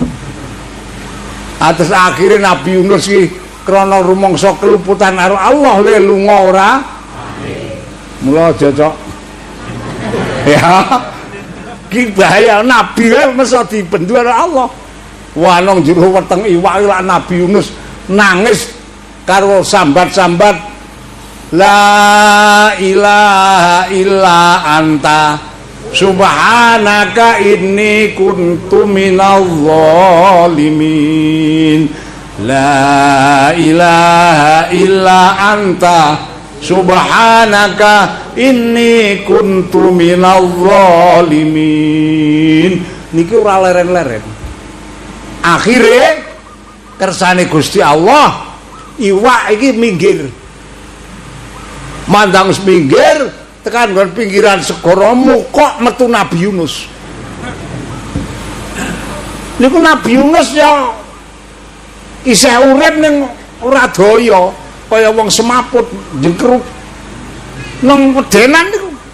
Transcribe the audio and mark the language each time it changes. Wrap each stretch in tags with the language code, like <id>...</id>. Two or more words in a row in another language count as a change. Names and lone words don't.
<jv>Atus akhire Nabi Yunus iki krana rumangsa keluputan karo Allah le lunga ora. Mula cocok. Ya. Ki bahaya nabi wae mesti dibendu karo Allah. Wah nang jero weteng iwak lak Nabi Yunus nangis karo sambat-sambat</jv> <ar>لا إله إلا أنت سبحانك إني كنت من الظالمين. لا إله إلا أنت سبحانك إني كنت من الظالمين.</ar> <jv>Niki ora leren-leren. Akhire kersane Gusti Allah iwak iki minggir. mandang sepinggir tekan nggon pinggiran segara mukok metu Nabi Yunus. Niku Nabi Yunus ya isih urip ning ora daya kaya wong semaput jengkruk nang wedenan niku.</jv>